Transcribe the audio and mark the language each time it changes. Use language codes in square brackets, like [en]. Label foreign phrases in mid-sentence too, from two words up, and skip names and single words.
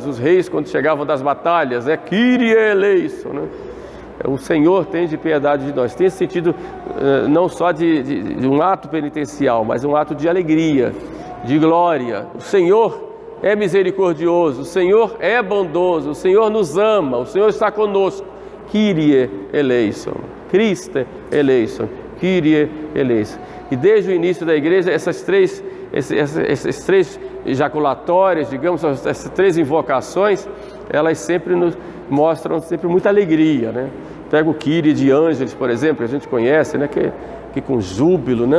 [pt] Os reis, quando chegavam das batalhas, [el] Κύριε ἐλέησον, [pt] né? O Senhor tende piedade de nós. Tem esse sentido não só de um ato penitencial, mas um ato de alegria, de glória. O Senhor é misericordioso, o Senhor é bondoso, o Senhor nos ama, o Senhor está conosco. [el] Κύριε ἐλέησον, Χριστὲ ἐλέησον, Κύριε ἐλέησον. [pt] E desde o início da igreja, esses três ejaculatórias, digamos, essas três invocações, elas sempre nos mostram sempre muita alegria, né? Pega o Kyrie de Ângeles, por exemplo, que a gente conhece, né? Que com júbilo, né?